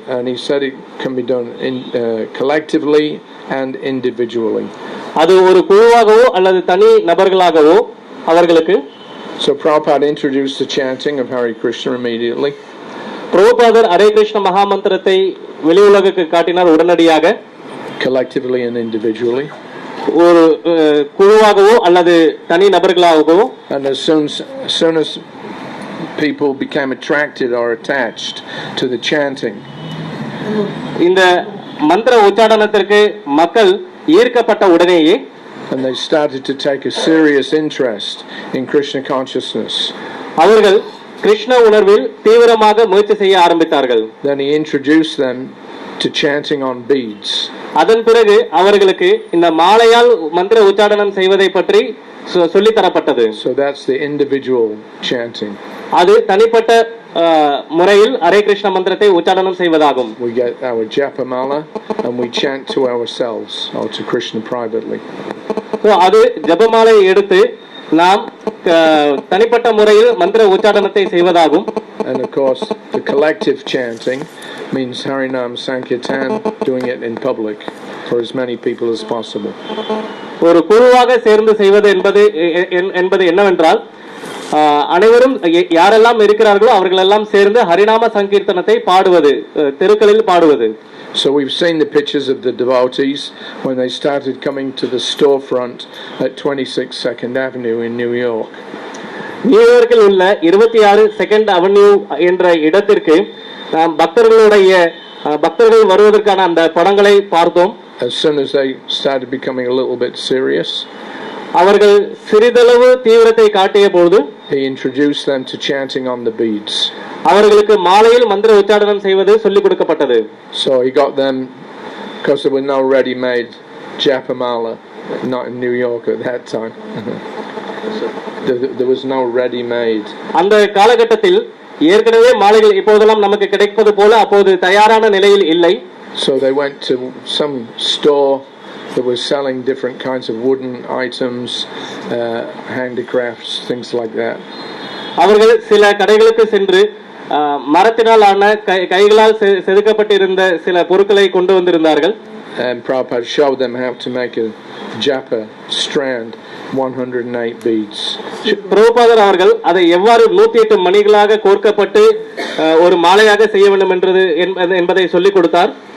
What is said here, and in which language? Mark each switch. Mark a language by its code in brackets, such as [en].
[en] And he said it can be done collectively and individually. [ta] அது ஒரு குழுவாகவோ அல்லது தனி நபர்களாகவோ அவர்களுக்கு. [en] So Prabhupada introduced the chanting of Hare Krishna immediately. [ta] பிரபுபாதர் ஹரே கிருஷ்ண மகா மந்திரத்தை வெளி உலகுக்கு காட்டினார் உடனடியாக. [en] Collectively and individually. [ta] ஒரு குழுவாகவோ அல்லது தனி நபர்களாகவோ. [en] And as soon as people became attracted or attached to the chanting, [ta] இந்த மந்திர உச்சாரணத்திற்கு மக்கள் ஈர்க்கப்பட்ட உடனேயே, [en] and they started to take a serious interest in Krishna consciousness, [ta] அவர்கள் கிருஷ்ண உணர்வில் தீவிரமாக முயற்சி செய்ய ஆரம்பித்தார்கள். [en] then he introduced them to chanting on beads. [ta] அதன் பிறகு அவர்களுக்கு இந்த மாலையால் மந்திர உச்சாரணம் செய்வதை பற்றி சொல்லி தரப்பட்டது. [en] So that's the individual chanting. [ta] அது தனிப்பட்ட முறையில் ஹரே கிருஷ்ண மந்திரத்தை உச்சாரணம் செய்வதாகும். [en] We get our japamala and we chant to ourselves or to Krishna privately. [ta] அது ஜபமாலை எடுத்து நாம் தனிப்பட்ட முறையில் மந்திர உச்சாரணத்தை செய்வதாகும். [en] And of course the collective chanting means Harinam Sankirtan, doing it in public for as many people as possible. [ta] ஒரு குழுவாக சேர்ந்து செய்வது என்பது என்னவென்றால் அனைவரும் யாரெல்லாம் இருக்கிறார்களோ அவர்களெல்லாம் சேர்ந்து ஹரிநாம சங்கீர்த்தனத்தை பாடுவது, தெருக்களில் பாடுவது. [en] So we've seen the pictures of the devotees when they started coming to the storefront at 26 2nd Avenue in New York. [ta] நியூயார்க்கில் உள்ள 26 2nd Avenue என்ற இடத்திற்கு நாம் பக்தர்கள் வருவதற்கான அந்த படங்களை பார்த்தோம். [en] As soon as they started becoming a little bit serious, [ta] அவர்கள் சிறிதளவு தீவிரத்தை காட்டிய போது [en] he introduced them to chanting on the beads. [ta] அவர்களுக்கு மாலையில் மந்திர உச்சாரணம் செய்வது சொல்லிக் கொடுக்கப்பட்டது. [en] So he got them, because there were no ready-made japamala not in New York at that time. There was no ready-made. [ta] அந்த காலகட்டத்தில் ஏற்கனவே மாலைகள் இப்போதெல்லாம் நமக்கு கிடைப்பது போல அப்போது தயாரான நிலையில் இல்லை. [en] So they went to some store that was selling different kinds of wooden items, handicrafts, things like that. [ta] அவர்கள் சில கடைகளுக்கு சென்று மரத்தினால் ஆன கைகளால் செதுக்கப்பட்டிருந்த சில பொருட்களை கொண்டு வந்திருந்தார்கள். [en] And Prabhupada showed them how to make a japa strand, 108 beads. [ta] பிரபுபாதர் அவர்கள் அதை எவ்வாறு 108 மணிகளாக கோர்க்கப்பட்டு ஒரு மாலையாக செய்ய வேண்டும் என்பதை சொல்லிக் கொடுத்தார்.